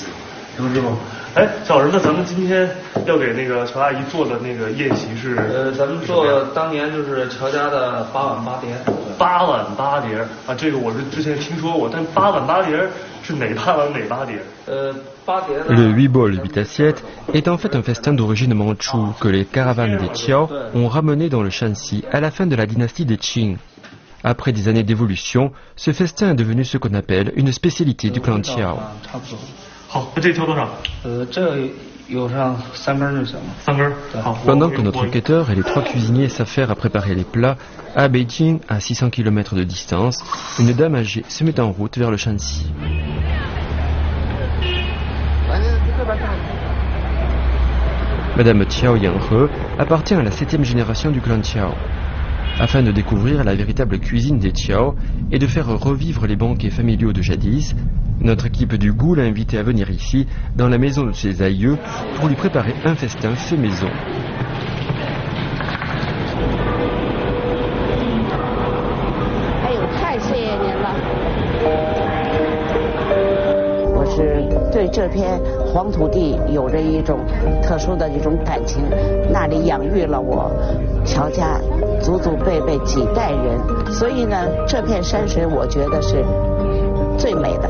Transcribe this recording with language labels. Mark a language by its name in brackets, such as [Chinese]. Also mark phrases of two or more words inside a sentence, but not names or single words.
[Chinese] 程师傅。哎，小老师，那咱们今天要给那个乔阿姨做的那个宴席是？咱们做当年就是乔家的8碗8碟。 8碗8碟啊，这个我是之前听说过，但8碗8碟是哪8碗哪8碟？8碟。 [French] Le 8 bols 8 assiettes est en fait un festin d'origine mandchoue que les caravanes des Tiao ont ramené dans le Shanxi à la fin de la dynastie des Qing. Après des années d'évolution, ce festin est devenu ce qu'on appelle une spécialité du clan Tiao. [Chinese] 好，这挑多少？这有上3根就行了。 3根。好。 [French] Pendant que notre quêteur et les 3 cuisiniers s'affairent à préparer les plats, à Beijing, à 600 km de distance, une dame âgée se met en route vers le Shanxi. Madame Tiao Yanghe appartient à la 7e génération du clan Tiao. Afin de découvrir la véritable cuisine des Tiao et de faire revivre les banquets familiaux de jadis, notre équipe du goût l'a invité à venir ici, dans la maison de ses aïeux, pour lui préparer un festin fait maison. [Chinese] 哎呦，太谢谢您了！我是对这片黄土地有着一种特殊的一种感情，那里养育了我乔家祖祖辈辈几代人，所以呢，这片山水我觉得是最美的。